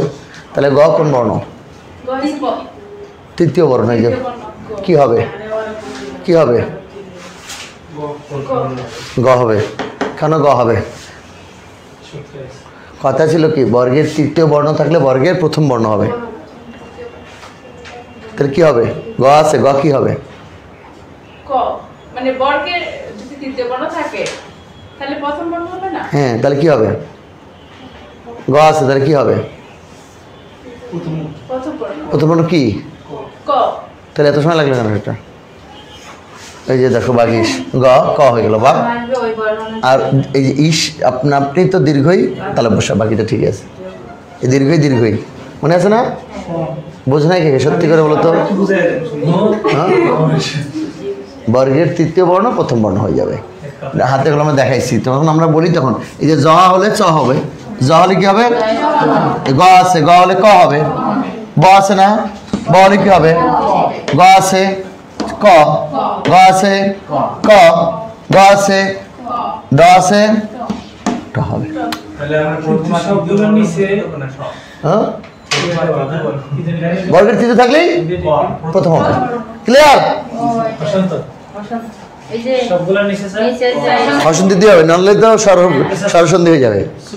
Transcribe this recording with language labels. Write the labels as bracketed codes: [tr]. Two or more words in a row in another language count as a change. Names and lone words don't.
[bn] তাহলে গ কোন বর্ণ? তৃতীয় বর্ণ হয়ে যাবে। কি হবে? কি হবে? গ হবে। কেন গ হবে? কথা ছিল কি, বর্গের তৃতীয় বর্ণ থাকলে বর্গের প্রথম বর্ণ হবে। তাহলে কি হবে? গ আছে, গ কি হবে? মানে বর্গের যদি তৃতীয় বর্ণ থাকে তাহলে প্রথম বর্ণ হবে না? হ্যাঁ, তাহলে কি হবে? গ আছে, তাহলে কি হবে? প্রথম বর্ণ কি? ক। তাহলে এত সময় লাগলো কেন এটা? এই যে দেখো বাগিশ, গ ক হয়ে গেল, বা। আর এই যে ইস আপনি তো দীর্ঘই, তাহলে বসা, বাকিটা ঠিক আছে। এই দীর্ঘই দীর্ঘই মনে আছে না? বোঝ নাই কে? সত্যি করে বলো তো। হ্যাঁ, বর্গের তৃতীয় বর্ণ প্রথম বর্ণ হয়ে যাবে। হাতে কলমে দেখাইছি, তখন আমরা বলি তখন এই যে জ হলে চ হবে, জ হলে কি হবে? গ আছে, গ হলে ক হবে। ব আছে না, ব হলে কি হবে? গ আছে, ক, গ আছে, ক, গ আছে, ড আছে, ট হবে। হ্যাঁ, বর্গের তৃতীয় থাকলেই প্রথম হবে। ক্লিয়ার? অসন্ধি দিয়ে হবে, নাহলে তো স্বরসন্ধি হয়ে যাবে।